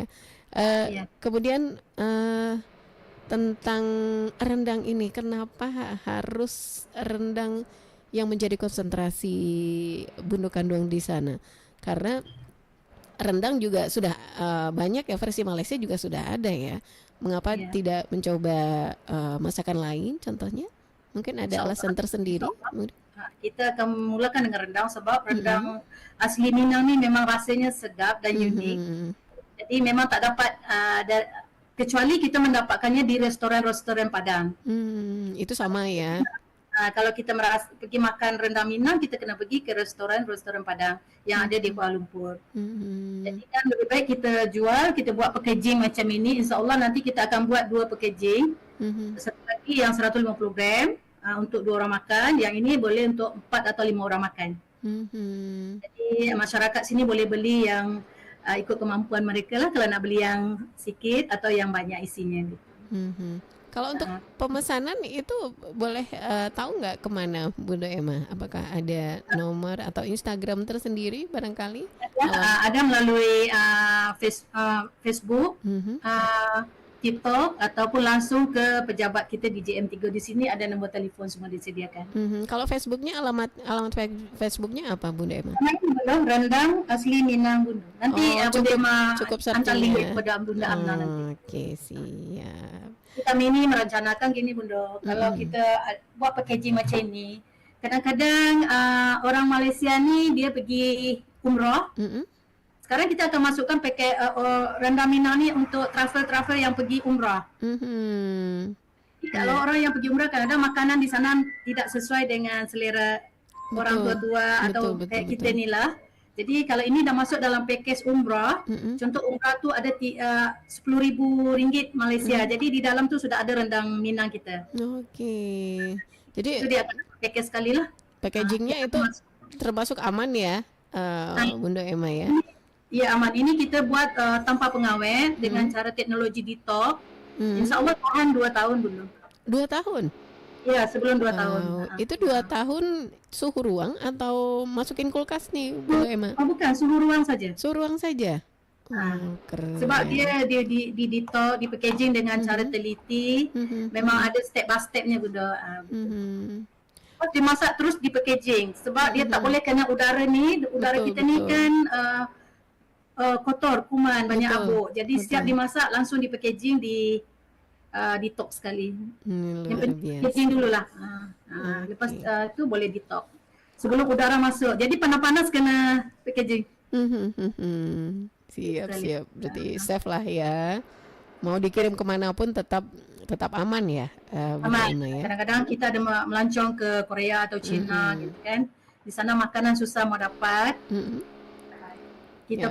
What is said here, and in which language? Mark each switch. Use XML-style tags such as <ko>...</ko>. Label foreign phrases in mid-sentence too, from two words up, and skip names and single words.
<id>Kemudian tentang rendang ini, kenapa harus rendang yang menjadi konsentrasi Bunda Kanduang di sana? Karena rendang juga sudah banyak ya, versi Malaysia juga sudah ada ya. Mengapa tidak mencoba masakan lain contohnya? Mungkin ada alasan tersendiri.</id> <ms>Kita akan memulakan dengan rendang sebab rendang asli Minang ni memang rasanya sedap dan unik. Jadi memang tak dapat kecuali kita mendapatkannya di restoran-restoran Padang. Itu sama ya. Kalau kita pergi makan rendang Minang, kita kena pergi ke restoran-restoran Padang yang ada di Kuala Lumpur. Jadi kan lebih baik kita jual, kita buat packaging macam ini. InsyaAllah nanti kita akan buat 2 packaging. Satu lagi yang 150 gram untuk 2 orang makan. Yang ini boleh untuk 4 atau 5 orang makan. Jadi masyarakat sini boleh beli yang ikut kemampuan mereka lah, kalau nak beli yang sikit atau yang banyak isinya gitu.</ms> <id>Kalau untuk pemesanan itu boleh tahu nggak kemana Bunda Emma? Apakah ada nomor atau Instagram tersendiri barangkali?</id> <ms>Ada melalui Facebook, TikTok ataupun langsung ke pejabat kita di JM3. Di sini ada nombor telefon semua disediakan.</ms> <id>Kalau Facebooknya alamat Facebooknya apa Bunda Emma?</id> <ms>Belum, rendang asli Minang Bunda. Nanti Bunda Emma hantar link kepada Bunda Amna nanti.</ms> <id>Oke, siap.</id> <ms>Kita ini merencanakan gini Bunda, kalau kita buat packaging macam ini, kadang-kadang orang Malaysia ni dia pergi umrah. Sekarang kita akan masukkan pakai rendang Minang ni untuk travel yang pergi umrah. Kalau orang yang pergi umrah, kadang-kadang makanan di sana tidak sesuai dengan selera orang tua-tua atau kayak kita ni lah. Jadi kalau ini dah masuk dalam package umrah, contoh umrah tu ada RM10,000 Malaysia. Jadi di dalam tu sudah ada rendang Minang kita. Okey. Jadi itu dia akan package sekali lah.</ms> <id>Packagingnya itu termasuk aman ya, Bunda Emma ya?</id> <ms>Ya aman. Ini kita buat tanpa pengawet dengan cara teknologi detox. InsyaAllah tahan 2 tahun dulu.</ms> <id>2 tahun?</id> <ms>Ya, sebelum 2 tahun.</ms> <id>Itu 2 tahun suhu ruang atau masukin kulkas nih, Bu Emma?</id> <ms>Bukan, suhu ruang saja.</ms> <id>Suhu ruang saja. Keren.</id> <ms>Sebab dia di detox, di packaging dengan cara teliti. Memang ada</ms> <en>step by stepnya</en> <ms>Bunda. Dimasak terus di packaging sebab dia tak boleh kena udara ni. Udara kita ni kan kotor, kuman, banyak abuk. Jadi setiap dimasak langsung di packaging, di detox sekali. Yang packaging dululah. Lepas tu boleh detox sebelum udara masuk. Jadi panas-panas kena packaging.</ms> <id>Siap, Gitu, siap. Berarti safe lah ya. Mau dikirim kemanapun tetap tetap aman ya, Bunda</id> <ms>Aman.</ms> <id>Emma ya.</id> <ms>Kadang-kadang kita ada melancong ke Korea atau Cina gitu kan. Di sana makanan susah mau dapat. Mhm. Kita</ms>